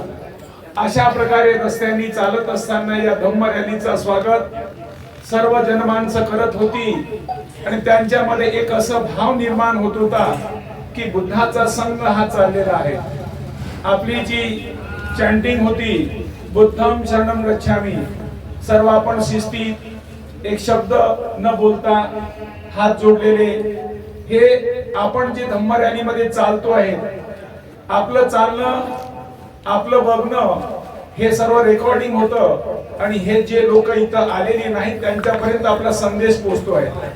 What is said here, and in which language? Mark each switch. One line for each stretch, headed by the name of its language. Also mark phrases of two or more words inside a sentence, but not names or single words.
Marathi: अशा प्रकारे रस्त्याने चालत असताना या धम्म रॅलीचा स्वागत सर्व जनमानसं करत होती आणि त्यांच्यामध्ये एक असं भाव निर्माण होत होता की बुद्धाचा संघ हा चाललेला आहे. आपली जी चॅन्टिंग होती,
Pali: बुद्धम शरणम गच्छामी,
Marathi: सर्व आपण शिस्तीत एक शब्द न बोलता हात जोडलेले, हे आपण जे धम्म रॅलीमध्ये चालतो आहे, आपलं चालणं, आपलं बघणं हे सर्व रेकॉर्डिंग होतं आणि हे जे लोक इथं आलेले नाहीत त्यांच्यापर्यंत आपला संदेश पोहोचतो आहे.